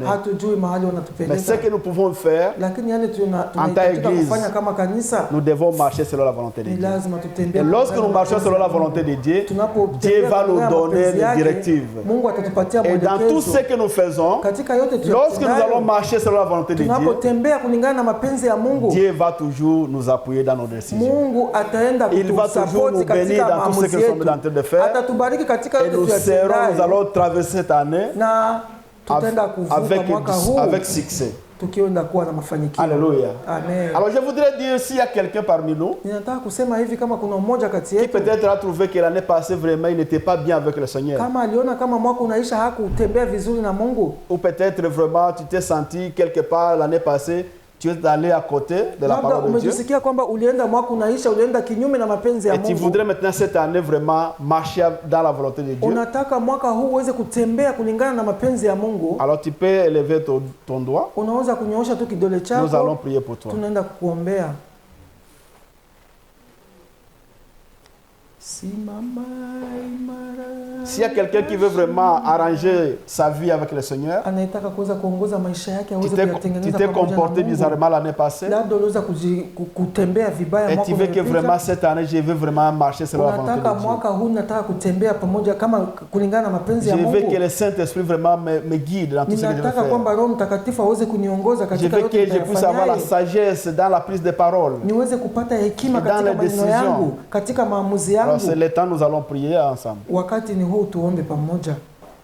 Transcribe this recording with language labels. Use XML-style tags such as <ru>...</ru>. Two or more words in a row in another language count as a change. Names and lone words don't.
<sw>Hatujui mahali</sw> <fr>Mais</fr> <sw>wanatupeleka.</sw> <fr>ce que nous pouvons faire,</fr> <sw>Lakini yale</sw> <fr>tant</fr> <sw>tunahitajika</sw> <fr>église,</fr> <sw>kufanya kama kanisa</sw> <fr>nous devons marcher selon la volonté de</fr> <sw>ni</sw> <fr>Dieu.</fr> <sw>lazima tutembee.</sw> <fr>Et lorsque nous marchons selon la volonté de Dieu, Dieu va nous donner des directives.</fr> <sw>Mungu atatupatia</sw> <fr>Et dans tout</fr> <sw>mwelekezo.</sw> <fr>ce que nous faisons,</fr> <sw>Katika yote</sw> <fr>lorsque nous allons</fr> <sw>tunayotendayo,</sw> <fr>marcher selon la volonté de Dieu,</fr> <sw>tunapotembea kulingana na mapenzi ya Mungu,</sw> <fr>Dieu va toujours nous appuyer dans nos décisions.</fr> <sw>Mungu ataenda</sw> <fr>Il va toujours</fr> <sw>kutusapoti</sw> <fr>nous bénir</fr> <sw>katika</sw> <fr>dans tout ce que</fr> <sw>maamuzi</sw> <fr>nous sommes</fr> <sw>yetu.</sw> <fr>en train de faire.</fr> <sw>Atatubariki katika</sw> <fr>Et</fr> <sw>yote</sw> <fr>nous</fr> <sw>tuyatendayo.</sw> <fr>allons traverser cette année</fr> <sw>Na tutaenda kuvuka</sw> <fr>avec,</fr> <sw>mwaka huu</sw> <fr>avec succès.</fr> <sw>tukienda kuwa na mafanikio.</sw> <fr>Alléluia. Amen. Alors je voudrais dire, s'il y a quelqu'un parmi nous</fr> <sw>Ninataka kusema hivi, kama kuna mmoja kati</sw> <fr>qui</fr> <sw>yetu</sw> <fr>peut-être a trouvé que l'année passée vraiment il n'était pas bien avec le Seigneur,</fr> <sw>kama aliona kama mwaka unaisha hakutembea vizuri na Mungu,</sw> <fr>ou peut-être vraiment tu t'es senti quelque part l'année passée, tu es allé à côté de la</fr> <sw>labda</sw> <fr>parole de Dieu,</fr> <sw>umejisikia kwamba ulienda mwaka unaisha, ulienda kinyume na mapenzi ya</sw> <fr>et tu</fr> <sw>Mungu.</sw> <fr>voudrais maintenant cette année vraiment marcher dans la volonté de Dieu,</fr> <sw>Unataka mwaka huu uweze kutembea kulingana na mapenzi ya Mungu,</sw> <fr>alors tu peux élever ton doigt.</fr> <sw>unaweza kunyoosha tu kidole</sw> <fr>Nous allons</fr> <sw>chako,</sw> <fr>prier pour toi.</fr> <sw>tunaenda kukuombea. Simama imara.</sw> <fr>S'il y a quelqu'un qui veut vraiment arranger sa vie avec le Seigneur,</fr> <sw>Anayetaka kuweza kuongoza maisha yake</sw> <fr>tu</fr> <sw>aweze</sw> <fr>t'es</fr> <sw>kuyatengeneza pamoja na</sw> <fr>comporté</fr> <sw>Mungu.</sw> <fr>bizarrement l'année passée,</fr> <sw>Labda uliweza kutembea vibaya</sw> <fr>et</fr> <sw>mwaka</sw> <fr>tu veux que</fr> <sw>uliopita.</sw> <fr>vraiment cette année, je veux vraiment marcher selon la volonté</fr> <sw>Unataka</sw> <fr>de Dieu.</fr> <sw>mwaka huu nataka kutembea pamoja kama kulingana na mapenzi</sw> <fr>Je</fr> <sw>ya</sw> <fr>veux</fr> <sw>Mungu.</sw> <fr>que le Saint-Esprit vraiment me guide dans tout ce que je veux</fr> <sw>Ninataka kwamba</sw> <fr>faire.</fr> <sw>Roho Mtakatifu aweze kuniongoza</sw> <fr>Je</fr> <sw>katika</sw> <fr>veux</fr> <sw>yote</sw> <fr>que je puisse avoir la</fr> <sw>nitayafanyayo.</sw> <fr>sagesse dans la prise de parole.</fr> <sw>Niweze kupata hekima</sw> <fr>Dans</fr> <sw>katika</sw> <fr>les</fr> <sw>maneno</sw> <fr>décisions.</fr> <sw>yangu, katika maamuzi</sw> <fr>Alors c'est</fr> <sw>yangu.</sw> <fr>le temps, nous allons prier ensemble.</fr> <sw>Wakati ni huu, tuombe pamoja.</sw>